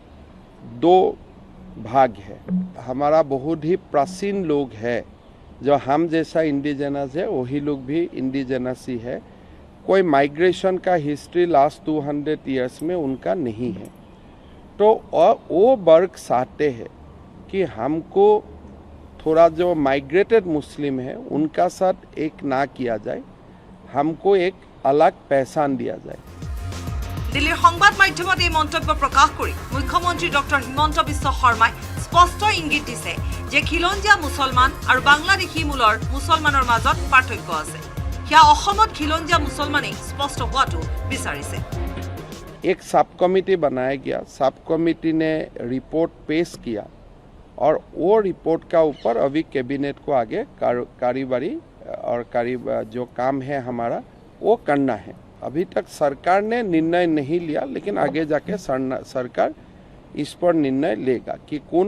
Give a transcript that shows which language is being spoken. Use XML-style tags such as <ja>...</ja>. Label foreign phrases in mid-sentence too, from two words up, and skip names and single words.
<hi>दो भाग है हमारा बहुत ही प्राचीन लोग है जो हम जैसा इंडिजिनस है वही लोग भी इंडिजिनस ही है कोई माइग्रेशन का हिस्ट्री लास्ट 200 इयर्स में उनका नहीं है तो वो वर्ग चाहते हैं कि हमको थोड़ा जो माइग्रेटेड मुस्लिम है उनका साथ एक ना किया जाए हमको एक अलग पहचान दिया जाए</hi> <as>দিল্লীৰ সংবাদ মাধ্যমত এই মন্তব্য প্ৰকাশ কৰি মুখ্যমন্ত্ৰী ডক্টৰ হিমন্ত বিশ্ব শৰ্মাই স্পষ্ট ইংগিত দিছে যে খিলঞ্জিয়া মুছলমান আৰু বাংলাদেশী মূলৰ মুছলমানৰ মাজত পাৰ্থক্য আছে সেয়া অসমত খিলঞ্জিয়া মুছলমানে স্পষ্ট হোৱাটো বিচাৰিছে</as> <hi>एक सब कमेटी बनाया गया सब कमेटी ने रिपोर्ट पेश किया और वो रिपोर्ट का ऊपर अभी कैबिनेट को आगे कार्यवाही और जो काम है हमारा वो करना है अभी तक सरकार ने निर्णय नहीं लिया लेकिन आगे जाके सरकार इस पर निर्णय लेगा कि कौन</hi>